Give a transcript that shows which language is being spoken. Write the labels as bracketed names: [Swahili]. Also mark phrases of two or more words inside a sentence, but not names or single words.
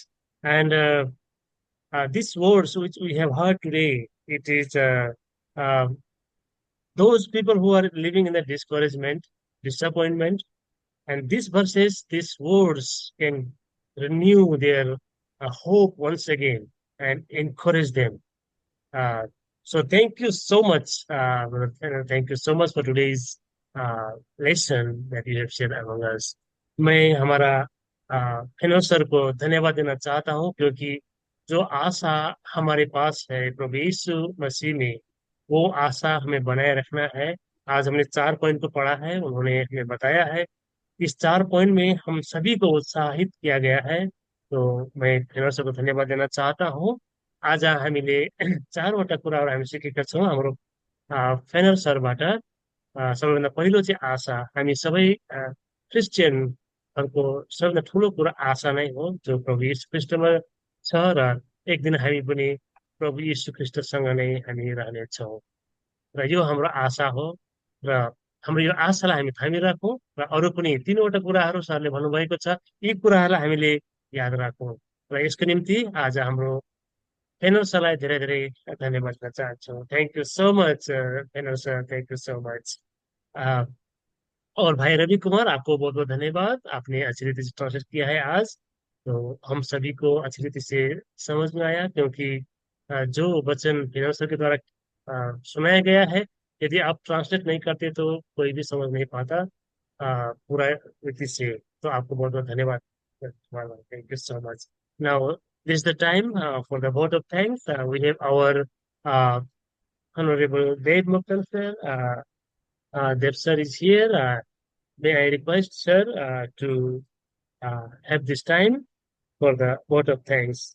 [English] And these words which we have heard today, it is uh, those people who are living in the discouragement, disappointment, and these verses, these words can renew their hope once again and encourage them. Uh, so thank you so much, Brother Tanner. Thank you so much for today's lesson that you have shared among us. [Hindi] मैं हमारा फेनो सर को धन्यवाद देना चाहता हूँ, क्योंकि जो आशा हमारे पास है प्रभु यीशु मसीह में, वो आशा हमें बनाए रखना है। आज हमने 4 पॉइंट को पढ़ा है, उन्होंने हमें बताया है, इस 4 पॉइंट में हम सभी को उत्साहित किया गया है। तो मैं फेनो सर को धन्यवाद देना चाहता हूँ। [Nepali] आज हामीले 4वटा कुराहरू हामी सिकेका छौँ हाम्रो फेनर सरबाट। सबैभन्दा पहिलो चाहिँ आशा, हामी सबै क्रिस्चियनहरूको सबैभन्दा ठुलो कुरा आशा नै हो, जो प्रभु यीशु ख्रीष्टमा छ, र एक दिन हामी पनि प्रभु यीशु ख्रीष्टसँग नै हामी रहनेछौँ, र यो हाम्रो आशा हो। र हाम्रो यो आशालाई हामी थामिराखौँ, र अरू पनि 3वटा कुराहरू सरले भन्नुभएको छ, यी कुराहरूलाई हामीले याद राखौँ। र यसको निम्ति आज हाम्रो फेनर सरलाई धेरै धेरै धन्यवाद दिन चाहन्छु। [English] Thank you so much Fener sir, thank you so much. [Hindi] और भाई रवि कुमार, आपको बहुत बहुत धन्यवाद, आपने अच्छी रीति से ट्रांसलेट किया है आज, तो हम सभी को अच्छी रीति से समझ में आया, क्योंकि जो वचन फेनर सर के द्वारा सुनाया गया है, यदि आप ट्रांसलेट नहीं करते तो कोई भी समझ नहीं पाता पूरा रीति से। तो आपको बहुत बहुत धन्यवाद, [English] Thank you so much. नाउ this is the time for the vote of thanks. We have our Honorable Dave Muktal sir. Dev sir is here. May I request sir to have this time for the vote of thanks.